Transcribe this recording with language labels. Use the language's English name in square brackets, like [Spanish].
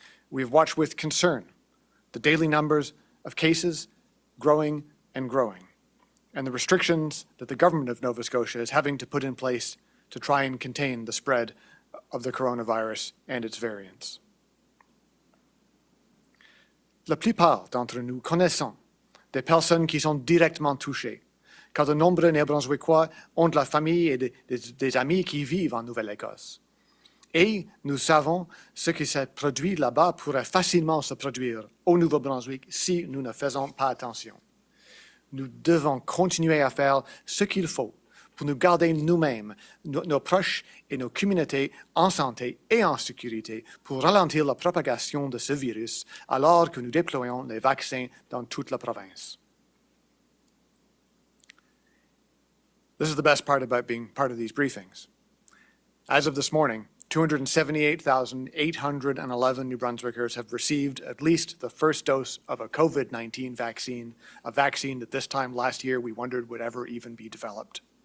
[English] We've watched with concern the daily numbers of cases growing and growing, and the restrictions that the government of Nova Scotia is having to put in place to try and contain the spread of the coronavirus and its variants. [French] La plupart d'entre nous connaissons des personnes qui sont directement touchées, car de nombreux Néo-Brunswickois ont de la famille et des amis qui vivent en Nouvelle-Écosse. Et nous savons ce qui s'est produit là-bas pourrait facilement se produire au Nouveau-Brunswick si nous ne faisons pas attention. Nous devons continuer à faire ce qu'il faut pour nous garder nous-mêmes, nos proches et nos communautés en santé et en sécurité pour ralentir la propagation de ce virus alors que nous déployons les vaccins dans toute la province. [English] This is the best part about being part of these briefings. As of this morning, 278,811 New Brunswickers have received at least the first dose of a COVID-19 vaccine, a vaccine that this time last year we wondered would ever even be developed.